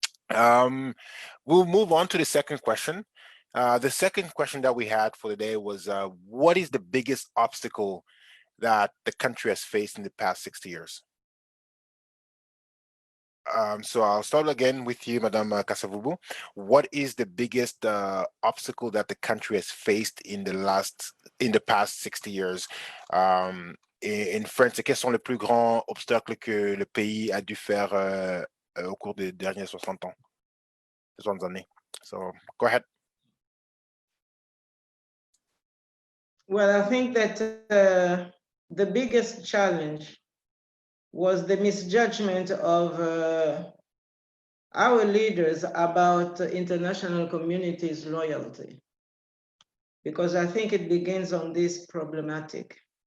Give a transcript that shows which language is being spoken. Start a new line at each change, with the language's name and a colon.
English: We'll move on to the second question. The second question that we had for the day was, what is the biggest obstacle that the country has faced in the past 60 years? So I'll start again with you, Madame Kasavubu. What is the biggest obstacle that the country has faced in the past 60 years? In French,
French: quels sont les plus grands obstacles que le pays a dû faire au cours des derniers 60 ans, 60 années?
English: So go ahead. Well, I think that the biggest challenge was the misjudgment of our leaders about international community's loyalty, because I think it begins on this problematic.